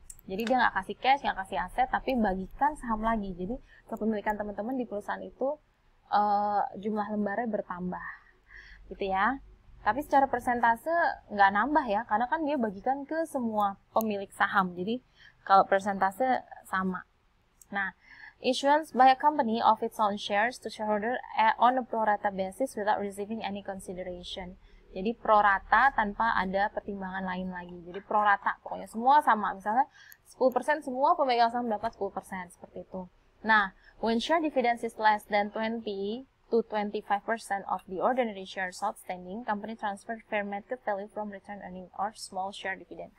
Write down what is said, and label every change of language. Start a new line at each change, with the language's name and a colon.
Indonesian: Jadi dia nggak kasih cash, nggak kasih aset, tapi bagikan saham lagi. Jadi kepemilikan teman-teman di perusahaan itu jumlah lembarnya bertambah, gitu ya. Tapi secara persentase nggak nambah ya, karena kan dia bagikan ke semua pemilik saham. Jadi kalau persentase sama.
English: Nah, issuance by a company of its own shares to shareholder on a pro rata basis without receiving any consideration.
Indonesian: Jadi pro rata tanpa ada pertimbangan lain lagi. Jadi pro rata, pokoknya semua sama. Misalnya 10% semua pemegang saham dapat 10%, seperti itu.
English: Nah, when share dividends is less than 20 to 25% of the ordinary shares outstanding, company transfer fair market value from return earning or small share dividend.